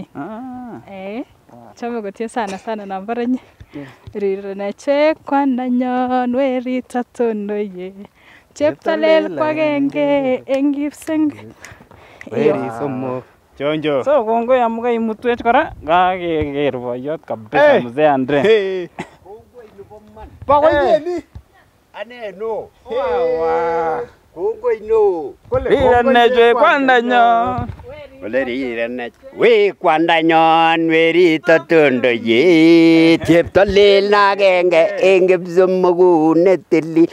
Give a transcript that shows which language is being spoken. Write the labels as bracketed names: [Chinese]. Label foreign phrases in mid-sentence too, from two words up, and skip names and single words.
[Kalenjin] Chome kotie sana nambarenyi. Rirene kwandanyon werito tonoye. Cheptalel kwagenge eng Kipseng. Weri somok. Chonjo. So kongoi amu kaimutwech kora kakeker boyot kabisa Mzee Andre. Bakoi ni. Ane no. Kongoi no. Rirene kwandanyon. Ole rirene. We kwandanyon werito tonoye. Cheptalel agenge eng Kipsomok netili.